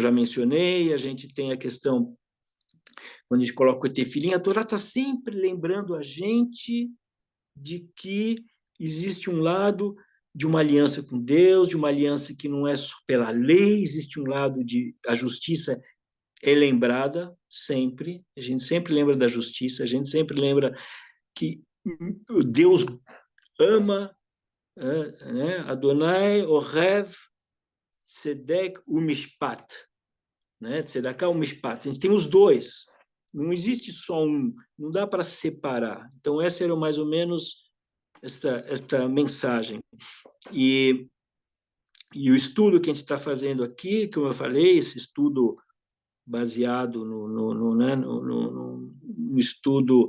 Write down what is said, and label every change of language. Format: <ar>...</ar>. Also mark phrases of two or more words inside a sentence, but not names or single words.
<pt>já mencionei, a gente tem a questão, quando a gente coloca o tefilim, a Torá está sempre lembrando a gente de que existe um lado de uma aliança com Deus, de uma aliança que não é só pela lei, existe um lado de a justiça é lembrada sempre, a gente sempre lembra da justiça, a gente sempre lembra que Deus ama, né?</pt> <he>אדוני אוהב צדק ומשפט, né? צדקה ומשפט.</he> <pt>A gente tem os dois, não existe só um, não dá para separar. Então, essa era mais ou menos esta mensagem. E o estudo que a gente está fazendo aqui, como eu falei, esse estudo baseado no estudo</pt>